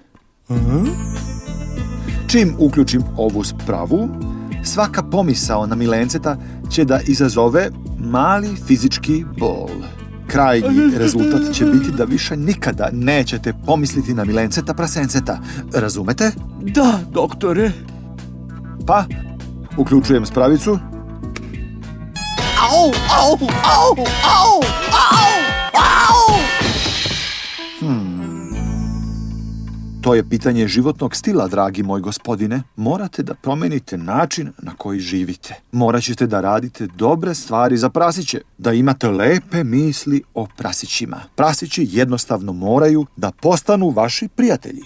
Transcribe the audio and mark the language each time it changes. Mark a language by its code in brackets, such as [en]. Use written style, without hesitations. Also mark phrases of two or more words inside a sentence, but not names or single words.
[sr] Čim uključim ovu spravu, svaka pomisao na Milenceta će da izazove mali fizički bol. Krajnji rezultat će biti da više nikada nećete pomisliti na Milenceta prasenceta. Razumete? Da, doktore. Pa, uključujem spravicu. Au, au, au, au, au, au! To je pitanje životnog stila, dragi moj gospodine. Morate da promenite način na koji živite. Morat ćete da radite dobre stvari za prasiće, da imate lepe misli o prasićima. Prasići jednostavno moraju da postanu vaši prijatelji.